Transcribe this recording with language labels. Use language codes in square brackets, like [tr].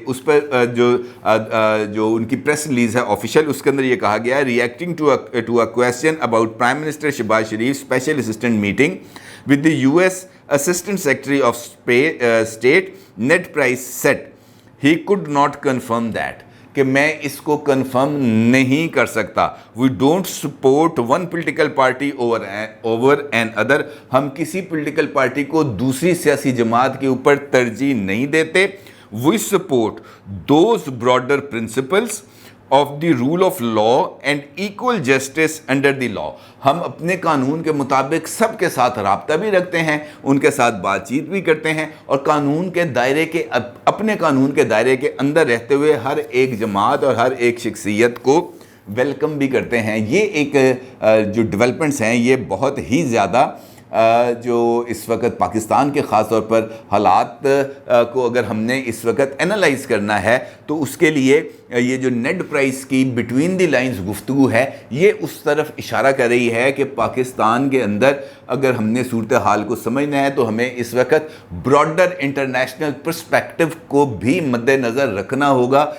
[ur] اس پر جو ان کی press release ہے آفیشیل، اس کے اندر یہ کہا گیا ہے [en] reacting to a question about prime minister Shehbaz Sharif special assistant meeting with the US Assistant Secretary of State Ned Price said he could not confirm that [ur] کہ میں اس کو کنفرم نہیں کر سکتا. [en] We don't support one political party over an other. [ur] ہم کسی political party کو دوسری سیاسی جماعت کے اوپر ترجیح نہیں دیتے. [en] We support those broader principles of the rule of law and equal justice under the law. [ur] ہم اپنے قانون کے مطابق سب کے ساتھ رابطہ بھی رکھتے ہیں، ان کے ساتھ بات چیت بھی کرتے ہیں، اور قانون کے دائرے کے اپنے قانون کے دائرے کے اندر رہتے ہوئے ہر ایک جماعت اور ہر ایک شخصیت کو ویلکم بھی کرتے ہیں. یہ ایک جو ڈیولپمنٹس ہیں یہ بہت ہی زیادہ جو اس وقت پاکستان کے خاص طور پر حالات کو اگر ہم نے اس وقت انالائز کرنا ہے تو اس کے لیے یہ جو نیڈ پرائس کی بٹوین دی لائنز گفتگو ہے یہ اس طرف اشارہ کر رہی ہے کہ پاکستان کے اندر اگر ہم نے صورتحال کو سمجھنا ہے تو ہمیں اس وقت براڈر انٹرنیشنل پرسپیکٹو کو بھی مد نظر رکھنا ہوگا.